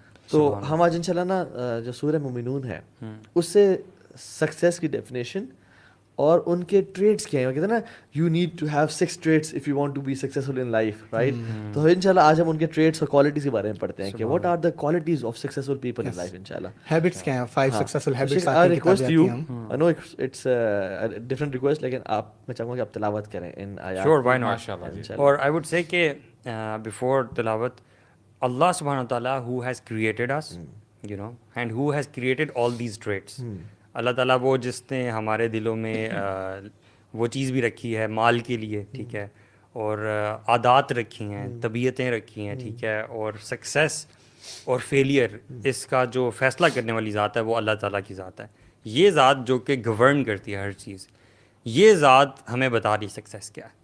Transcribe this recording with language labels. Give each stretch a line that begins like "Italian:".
Urdu: تو ہم آج انشاءاللہ نا جو سورہ مومنون ہے اس سے سکسیس کی ڈیفینیشن اور ان کے ٹریٹس کیا ہیں. کہتے ہیں نا
English: you need to have 6 traits if you want to be successful in life,
Urdu: right? تو انشاءاللہ آج ہم ان کے ٹریٹس اور کوالٹیز کے بارے میں پڑھتے ہیں کہ
English: What are the qualities of successful people in life.
Urdu: انشاءاللہ
English: habits
Urdu: کیا ہیں،
English: 5 successful habits. I request you, I know it's a different request
Urdu: لیکن آپ میں چاہوں گا کہ آپ تلاوت کریں ان آیات.
English: Sure, why not? اور I would say کہ before تلاوت، اللہ سبحانہ تعالیٰ who has created us, you know, and who has created all these traits.
Urdu: اللہ تعالیٰ وہ جس نے ہمارے دلوں میں وہ چیز بھی رکھی ہے مال کے لیے، ٹھیک ہے، اور عادات رکھی ہیں، طبیعتیں رکھی ہیں، ٹھیک ہے، اور سکسیس اور فیلئر اس کا جو فیصلہ کرنے والی ذات ہے وہ اللہ تعالیٰ کی ذات ہے. یہ ذات جو کہ گورن کرتی ہے ہر چیز، یہ ذات ہمیں بتا رہی سکسیس کیا ہے.